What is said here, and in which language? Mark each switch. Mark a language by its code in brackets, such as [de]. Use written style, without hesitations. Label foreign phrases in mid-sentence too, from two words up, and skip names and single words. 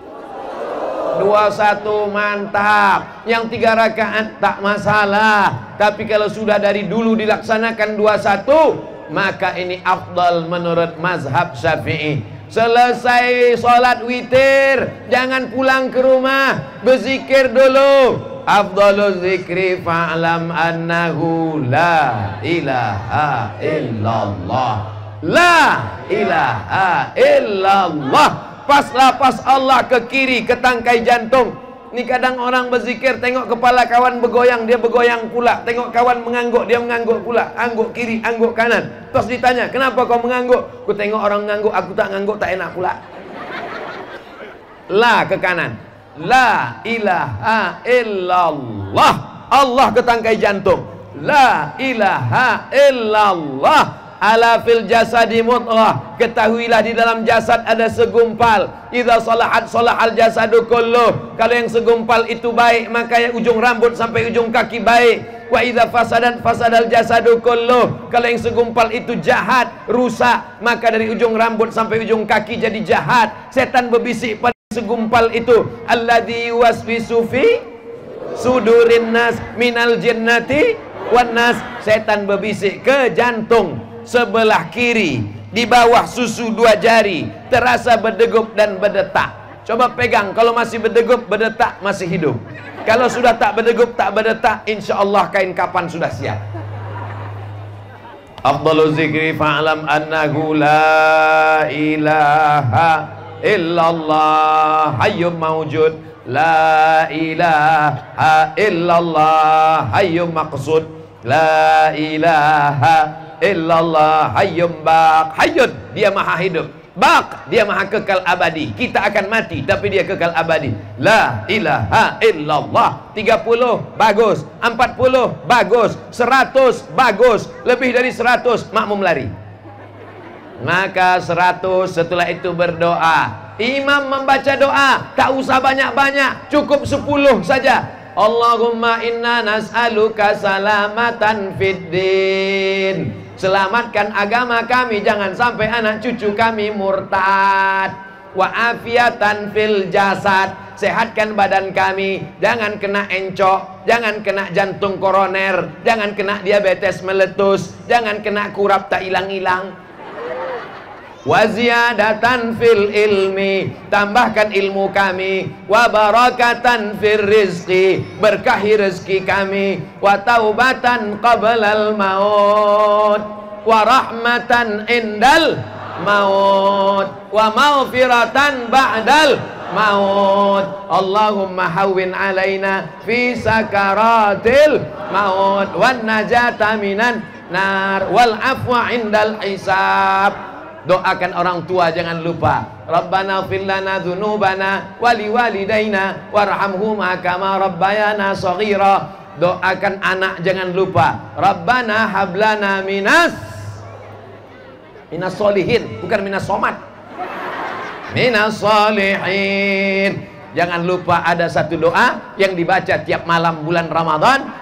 [ms] 21 mantap. Yang 3 rakaat tak masalah. Tapi kalau sudah dari dulu dilaksanakan 21, maka ini afdal menurut mazhab Syafi'i. Selesai sholat witir, jangan pulang ke rumah, berzikir dulu. [ar] أفضل الذكر فاعلم أنه لا إله إلا الله. لا إله إلا الله. [ms] Pas lapas Allah ke kiri, ke tangkai jantung. Ini kadang orang berzikir, tengok kepala kawan bergoyang, dia bergoyang pula. Tengok kawan mengangguk, dia mengangguk pula. Angguk kiri, angguk kanan. Terus ditanya, kenapa kau mengangguk? Aku tengok orang mengangguk, aku tak mengangguk, tak enak pula. La ke kanan. [ar] لا إله إلا الله. [ms] Allah ke tangkai jantung. [ar] لا إله إلا الله. ألا في الجسد مضغة. [ms] Ketahuilah di dalam jasad ada segumpal. [ar] إذا صلحت صلح الجسد كله. [ms] Kalau yang segumpal itu baik, maka yang ujung rambut sampai ujung kaki baik. [ar] وإذا فسدت فسد الجسد كله. [ms] Kalau yang segumpal itu jahat, rusak, maka dari ujung rambut sampai ujung kaki jadi jahat. Setan berbisik pada segumpal itu. [ar] الذي يوسوس في صدور الناس من الجنة والناس. [ms] Setan berbisik ke jantung sebelah kiri, di bawah susu 2 jari, terasa berdegup dan berdetak. Coba pegang, kalau masih berdegup, berdetak, masih hidup. Kalau sudah tak berdegup, tak berdetak, [ar] إن شاء الله [ms] kain kapan sudah siap. [ar] أفضل الذكر فاعلم أنه لا إله إلا الله حي موجود. لا إله إلا الله حي مقصود. لا إله إلا الله حي باق. [ms] Hayyun, dia maha hidup. Baq, dia maha kekal abadi. Kita akan mati, tapi dia kekal abadi. [ar] لا إله إلا الله. [ms] 30 bagus, 40 bagus, 100 bagus, lebih dari 100 makmum lari. Maka 100, setelah itu berdoa. Imam membaca doa, tak usah banyak-banyak, cukup 10 saja. [ar] اللهم إنا نسألك سلامة في الدين. [ms] Selamatkan agama kami, jangan sampai anak cucu kami murtad. [ar] وعافية في الجسد. [ms] Sehatkan badan kami, jangan kena encok, jangan kena jantung koroner, jangan kena diabetes meletus, jangan kena kurap tak hilang-hilang. [ar] وزيادة في العلم. [ms] Tambahkan ilmu kami. [ar] وبركة في الرزق. [ms] Berkahi rezeki kami. [ar] وتوبة قبل الموت. ورحمة عند الموت. ومغفرة بعد الموت. اللهم هون علينا في سكرات الموت. والنجاة من النار والعفو عند الحساب. [ms] Doakan orang tua, jangan lupa. [ar] ربنا اغفر لنا ذنوبنا ولوالدينا وارحمهما كما ربيانا صغيرا. [ms] Doakan anak, jangan lupa. [ar] ربنا هب لنا من الصالحين, [ms] bukan [ar] من السومات. من الصالحين. [ms] Jangan lupa ada satu doa yang dibaca tiap malam bulan Ramadan.